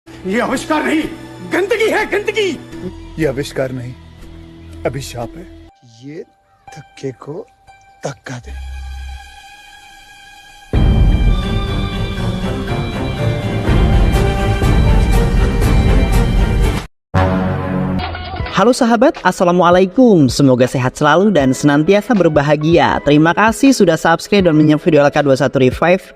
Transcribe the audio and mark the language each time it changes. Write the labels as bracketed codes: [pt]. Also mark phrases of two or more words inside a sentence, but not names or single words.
[hi] ये आविष्कार नहीं, गंदगी है, गंदगी। ये आविष्कार नहीं, अभिशाप है। ये धक्के को धक्का दे। [id] Halo sahabat, Assalamualaikum. Semoga sehat selalu dan senantiasa berbahagia. Terima kasih sudah subscribe dan menyimak video LK21 Revive.